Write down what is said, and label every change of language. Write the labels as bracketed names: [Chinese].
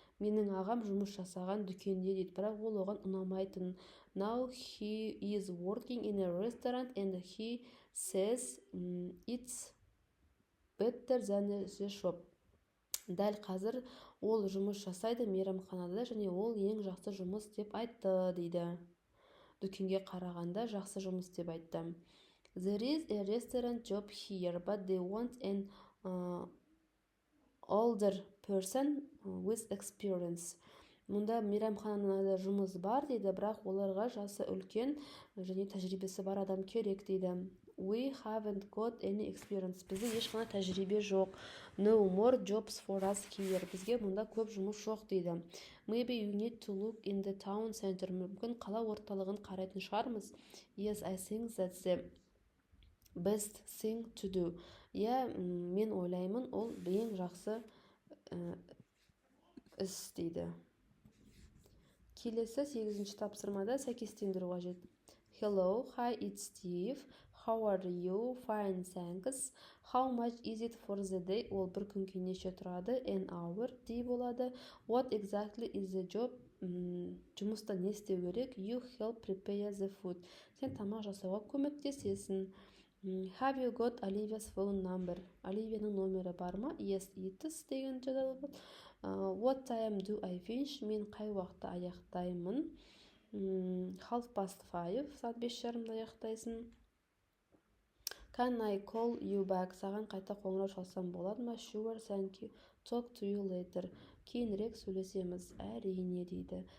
[Kazakh] Менің ағам жұмыс жасаған дүкенде дейді, бірақ ол оған ұнамайтын. [English] Now he is working in a restaurant and he says it's better than the shop. [Kazakh] Дәл қазір ол жұмыс жасайды мейрамханада, және ол ең жақсы жұмыс деп айтты дейді. Дүкенге қарағанда жақсы жұмыс деп айтты. [English] There is a restaurant job here, but they want an older person with experience. [Kazakh] Мұнда мейрамханада жұмыс бар дейді, бірақ оларға жасы үлкен және тәжірибесі бар адам керек дейді. [English] We haven't got any experience. [Kazakh] Бізде ешқандай тәжірибе жоқ. [English] No more jobs for us here. [Kazakh] Бізге мұнда көп жұмыс жоқ дейді. [English] Maybe you need to look in the town center. [Kazakh] Мүмкін қала орталығын қарайтын шығармыз. [English] Yes, I think that's the best thing to do. [Kazakh] Мен ойлаймын, ол ең жақсы іс дейді. Келесі 8-ші тапсырмада сәйкестендіру қажет. [English] Hello, hi, it's Steve. How are you? Fine, thanks. How much is it for the day? [Kazakh] Ол бір күнге неше тұрады? [English] An hour [Kazakh] дей болады. [English] What exactly is the job? [Kazakh] Жұмыста не істеу керек? [English] You help prepare the food. [Kazakh] Сен тамақ жасауға көмектесесің. [English] Have you got Olivia's phone number? [Kazakh] Оливияның номері бар ма? [English] Yes, it is [Kazakh] деген жазылады. [English] What time do I finish? [Kazakh] Мен қай уақытта аяқтаймын? 5:30, сағат 5:30-да аяқтайсың. [English] Can I call you back? [Kazakh] Саған қайта қоңырау шалсам болады ма? [English] Sure, thank you. Talk to you later. [Kazakh] Кейінірек сөйлесеміз. Әрине дейді.